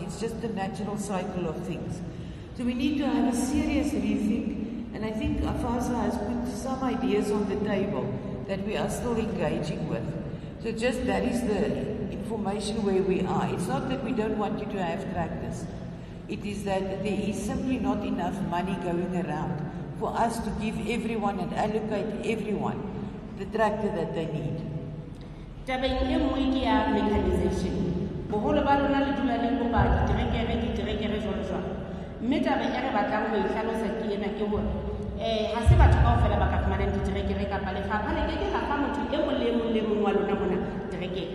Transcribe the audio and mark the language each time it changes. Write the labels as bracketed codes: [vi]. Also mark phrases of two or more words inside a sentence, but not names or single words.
[en] It's just the natural cycle of things. So we need to have a serious rethink, and I think Afasa has put some ideas on the table that we are still engaging with. So just that is the information where we are. It's not that we don't want you to have tractors. It is that there is simply not enough money going around for us to give everyone and allocate everyone the tractor that they need. [st] Tabeng e nngwe ke ya mechanization. Boholo ba lona le dula le kopa diterekere jwalo. Mme taba e re batlang ho e hlalosa ke ena ke hore ha se batho kaofela ba ka fumanang diterekere kapa lefapha le ke la fa motho e mong le mong wa lona mona terekere.